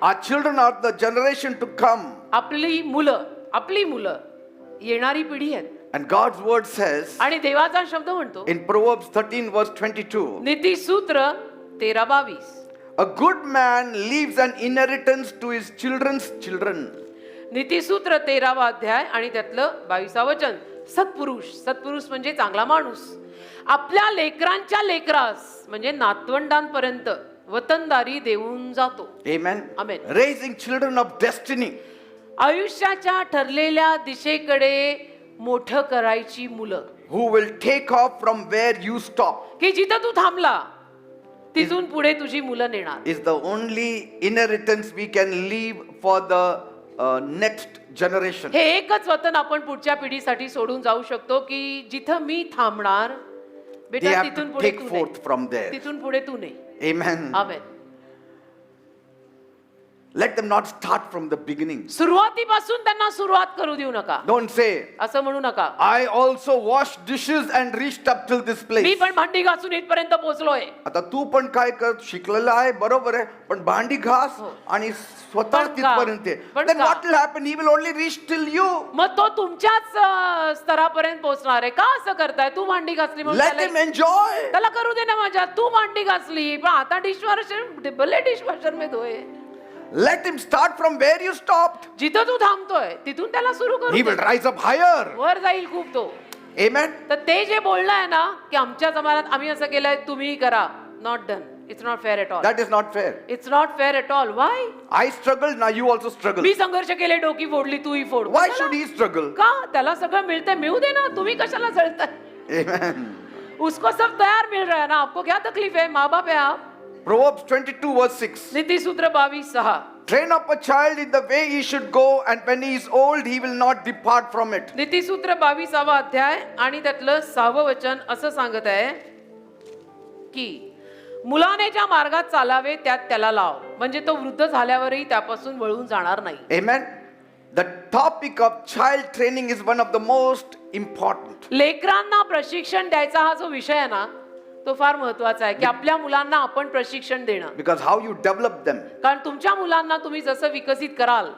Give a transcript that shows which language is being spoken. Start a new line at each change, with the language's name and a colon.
English: Our children are the generation to come.
Marathi: आपली मुलं येणारी पिढी आहेत.
English: And God's word says
Marathi: आणि देवाचा शब्द म्हणतो
English: in Proverbs 13 verse 22,
Marathi: नीतिसूत्र 13:22,
English: a good man leaves an inheritance to his children's children.
Marathi: नीतिसूत्र 13वा अध्याय आणि त्यातलं 22वा वचन. सत्पुरुष म्हणजे चांगला माणूस आपल्या लेकरांच्या लेकरास म्हणजे नातवंडांपर्यंत वतनदारी देऊन जातो.
English: Amen. Amen. Raising children of destiny.
Marathi: आयुष्याच्या ठरलेल्या दिशेकडे मोठं करायची मुलं
English: Who will take off from where you stop
Marathi: की जिथं तू थांबला तिथून पुढे तुझी मुलं नेणार.
English: is the only inheritance we can leave for the next generation.
Marathi: हे एकच वतन आपण पुढच्या पिढीसाठी सोडून जाऊ शकतो की जिथं मी थांबणार
English: They
Marathi: बेटा
English: have
Marathi: तिथून
English: to
Marathi: पुढे
English: take
Marathi: तू
English: forth
Marathi: नाही.
English: from there.
Marathi: तिथून पुढे तू नाही.
English: Amen.
Marathi: Amen.
English: Let them not start from the beginning.
Marathi: सुरुवातीपासून त्यांना सुरुवात करू देऊ नका.
English: Don't say,
Marathi: असं म्हणू नका,
English: I also washed dishes and reached up till this
Marathi: मी
English: place.
Marathi: पण भांडी घासून इथपर्यंत पोहोचलोय. आता तू पण काय कर, शिकलेला आहे बरोबर आहे, पण भांडी घास आणि स्वतः पण का? तिथपर्यंत ये. पण
English: Then
Marathi: का?
English: what will happen? He will only reach till you.
Marathi: मग तो तुमच्याच स्तरापर्यंत पोहोचणार आहे. का असं करताय? तू भांडी घासली म्हणून
English: Let him
Marathi: त्याला-
English: enjoy.
Marathi: त्याला करू दे ना मजा. तू भांडी घासली पण आता डिशवॉशर
Hindi: भले डिशवॉशर में धुए.
English: Let him start from where you stopped.
Marathi: जिथं तू थांबतोय तिथून त्याला सुरू
English: He
Marathi: करू
English: will
Marathi: दे.
English: rise up higher.
Marathi: वर जाईल खूप तो.
English: Amen.
Marathi: तर ते जे बोलणं आहे ना की आमच्या जमान्यात आम्ही असं केलंय तुम्ही करा,
English: Not done. It's not fair at all. That is not fair. It's not fair at all. Why? I struggled, now you also struggle.
Marathi: मी संघर्ष केले, डोकी फोडली, तूही फोड.
English: Why
Marathi: कशाला?
English: should he struggle?
Marathi: का? त्याला सगळं मिळतंय, मिळू दे ना. तुम्ही कशाला जळताय?
English: Amen.
Hindi: उसको सब तैयार मिल रहा है ना. आपको क्या तकलीफ है? माँ बाप है आप.
English: Proverbs 22 verse 6.
Marathi: नीतिसूत्र 22:6.
English: Train up a child in the way he should go, and when he is old, he will not depart from it.
Marathi: नीतिसूत्र 22वा अध्याय आणि त्यातलं 6वं वचन असं सांगत आहे की मुलाने ज्या मार्गात चालावे त्यात त्याला लाव, म्हणजे तो वृद्ध झाल्यावरही त्यापासून वळून जाणार नाही.
English: Amen. The topic of child training is one of the most important.
Marathi: लेकरांना प्रशिक्षण द्यायचा हा जो विषय आहे ना, तो फार महत्वाचा आहे की आपल्या मुलांना आपण प्रशिक्षण देणं.
English: Because how you develop them,
Marathi: कारण तुमच्या मुलांना तुम्ही जसं विकसित कराल,